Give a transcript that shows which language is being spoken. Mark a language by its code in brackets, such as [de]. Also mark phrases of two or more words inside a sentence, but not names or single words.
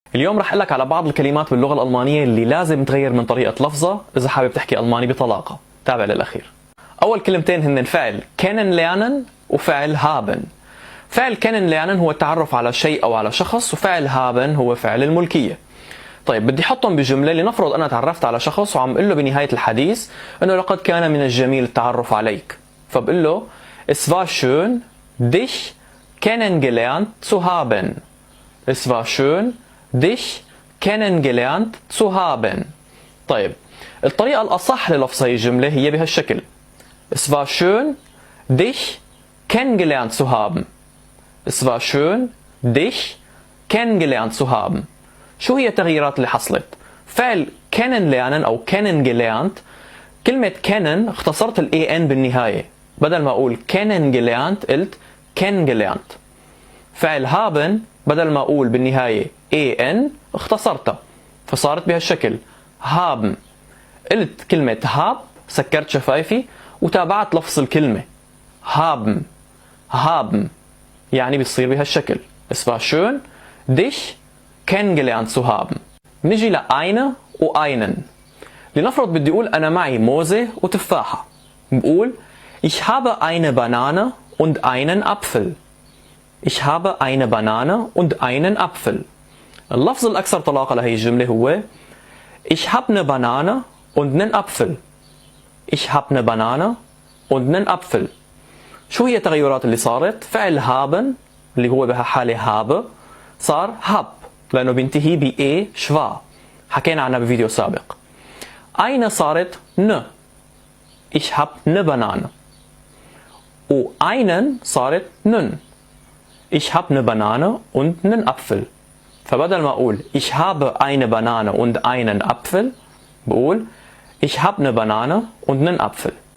[ar] اليوم رح لك على بعض الكلمات باللغة الألمانية اللي لازم تغير من طريقة لفظها إذا حابب تحكي ألماني بطلاقة. تابع للأخير. أول كلمتين هن فعل [de] kennen lernen [ar] وفعل haben. فعل [de] kennen lernen [ar] هو التعرف على شيء أو على شخص، وفعل haben هو فعل الملكية. طيب بدي أحطهم بجملة. لنفرض أنا تعرفت على شخص وعم أقول له بنهاية الحديث إنه لقد كان من الجميل التعرف عليك، فبقول له [de] Es war schön dich kennengelernt zu haben. Es war schön dich kennengelernt zu haben. [ar] طيب الطريقة الأصح للفظ هي الجملة هي بهالشكل: [de] Es war schön dich kennengelernt zu haben. Es war schön dich kennengelernt zu haben. [ar] شو هي التغييرات اللي حصلت؟ فعل kennenlernen أو kennengelernt، كلمة kennen اختصرت ال an بالنهاية، بدل ما أقول kennengelernt قلت kennengelernt. فعل haben بدل ما أقول بالنهاية an اختصرتها فصارت بهالشكل haben. قلت كلمة hab، سكرت شفايفي وتابعت لفظ الكلمة [de] haben haben، [ar] يعني بيصير بهالشكل: [de] Es war schön dich kennengelernt zu haben. [ar] نجي لأينه وأينن. لنفرض بدي أقول أنا معي موزة وتفاحة، بقول [de] Ich habe eine Banane und einen Apfel. Ich habe eine Banane und einen Apfel. [ar] اللفظ الأكثر طلاقة لهي الجملة هو [de] Ich habe eine Banane und einen Apfel. Ich habe eine Banane und einen Apfel. [ar] شو هي التغيرات اللي صارت؟ فعل haben اللي هو بهالحالة habe صار hab لأنه بينتهي ب a schwa، حكينا عنها بفيديو سابق. [de] eine صارت ne. Ich habe eine Banane. [ar] و einen صارت nen. [de] Ich habe eine Banane und einen Apfel. [ar] فبدل ما أقول [de] Ich habe eine Banane und einen Apfel، [ar] بقول [de] Ich habe eine Banane und einen Apfel.